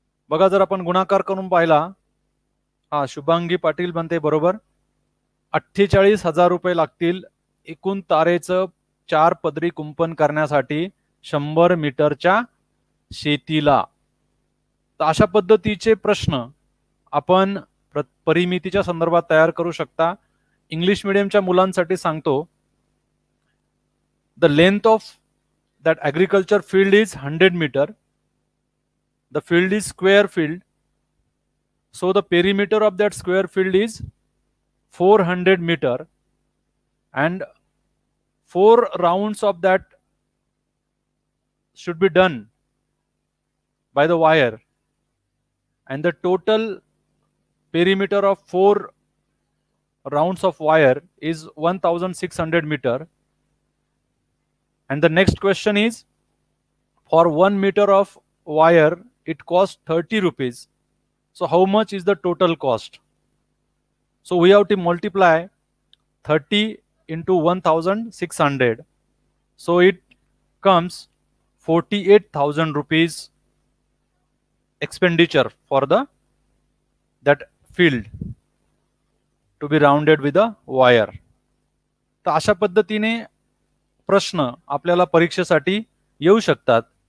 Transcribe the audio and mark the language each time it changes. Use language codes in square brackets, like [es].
[mr] बघा, जर आपण गुणाकार करून पाहिला, शुभांगी पाटील म्हणते बरोबर 48,000 रुपये लागतील एकूण तारेचं 4 पदरी कुंपण करण्यासाठी 100 मीटरच्या शेतीला. तर अशा पद्धतीचे प्रश्न आपण परिमितीच्या संदर्भात तयार करू शकता. इंग्लिश मीडियमच्या मुलांसाठी सांगतो, [en] The length of that agriculture field is 100 meter. The field is square field, so the perimeter of that square field is 400 meter and 4 rounds of that should be done by the wire, and the total perimeter of 4 rounds of wire is 1600 meter. And the next question is, for 1 meter of wire, it costs 30 rupees. So how much is the total cost? So we have to multiply 30 into 1600. So it comes 48,000 rupees expenditure for that field to be rounded with a wire. [mr] तर अशा पद्धतीने प्रश्न आपल्याला परीक्षेसाठी येऊ शकतात.